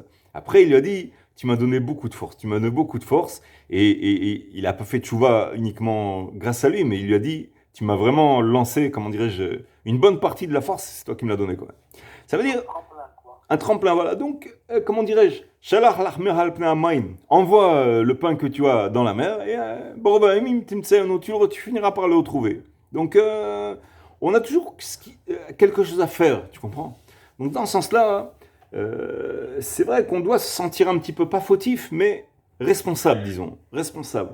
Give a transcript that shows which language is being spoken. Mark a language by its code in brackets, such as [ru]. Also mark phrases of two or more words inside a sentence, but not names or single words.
[fr] Après, il lui a dit, tu m'as donné beaucoup de force, et il a pas fait tchouva uniquement grâce à lui, mais il lui a dit, tu m'as vraiment lancé, comment dirais-je, une bonne partie de la force, c'est toi qui me l'as donné, quoi. Ça veut dire un tremplin, voilà. Donc, comment dirais-je, [he] שלח לחמך על פני המים, [fr] envoie le pain que tu as dans la mer, et [he] ברוב הימים תמצאנו, [fr] tu finiras par le retrouver. Donc, on a toujours quelque chose à faire, tu comprends? Donc, dans ce sens-là, c'est vrai qu'on doit se sentir un petit peu, pas fautif, mais responsable, disons, responsable.